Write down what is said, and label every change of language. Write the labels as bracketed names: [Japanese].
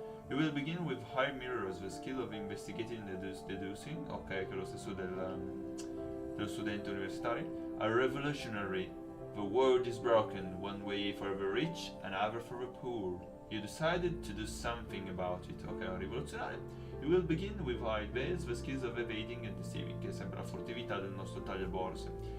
[English] You will begin with high mirrors, the skill of investigating and deducing. [Italian] Ok, che è lo stesso dello studente universitario. [English] A revolutionary. The world is broken, one way for the rich, another for the poor. You decided to do something about it. [Italian] Ok, un rivoluzionario. [English] You will begin with high veils, the skills of evading and deceiving, [Italian] che è sempre la furtività del nostro tagliaborse.